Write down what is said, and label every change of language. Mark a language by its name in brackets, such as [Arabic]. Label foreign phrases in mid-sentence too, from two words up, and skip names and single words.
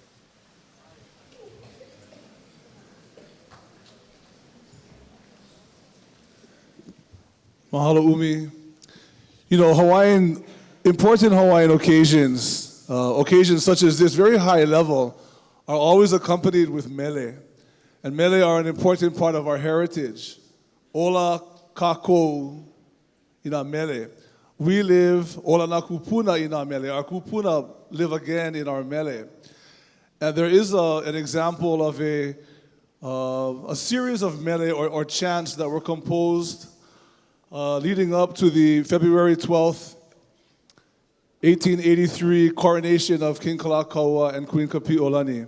[English] Mahalo, Umi. You know, important Hawaiian occasions, occasions such as this, very high level, are always accompanied with mele. And mele are an important part of our heritage. [Hawaiian] Ola kākou ina mele. [English] We live, [Hawaiian] ola na kupuna ina mele. [English] Our kupuna live again in our mele. And there is an example of a series of mele or chants that were composed leading up to the February 12th, 1883 coronation of King Kalakaua and Queen Kapi'olani.